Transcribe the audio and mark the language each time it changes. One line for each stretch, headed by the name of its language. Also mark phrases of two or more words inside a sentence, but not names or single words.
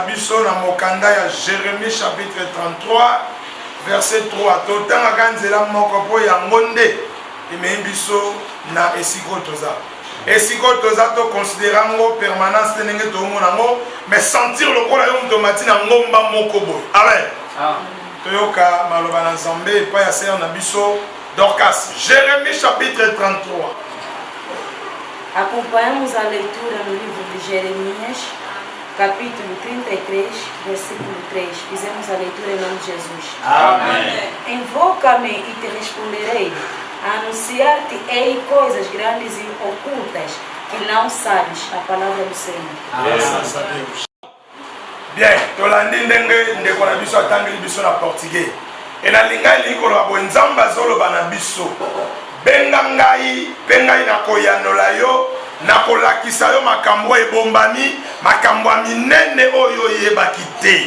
Lingala: biso na mokanda ya Jérémie
French: chapitre 33 verset 3
Lingala: totangaka nzela moko mpo yango nde emei biso na esiko toza esiko toza toconsidera yango permanence te ndenge toomona yango
French: mais sentir
Lingala: lokola yo moto mati na ngomba moko boye amen toyoka maloba na Nzambe epai ya sere na biso Dorcas Jérémie chapitre 33.
Portuguese: Acompanhamos a leitura no livro de Jeremias, capítulo 33, versículo 3. Fizemos a leitura em nome de Jesus. Amém. Invoca-me e te responderei. Anunciar-te-ei coisas grandes e ocultas que não sabes. A palavra do Senhor. Graças a Deus.
Lingala: Bien, tolandi ndenge ndeko na biso atangeli biso na portugais. E na lingai likolo abo Nzambe azoloba na biso. Benga ngai, mpe ngai nakoyanola yo, nakolakisa yo makambo ebombami, makambo minene oyo oyebaki te.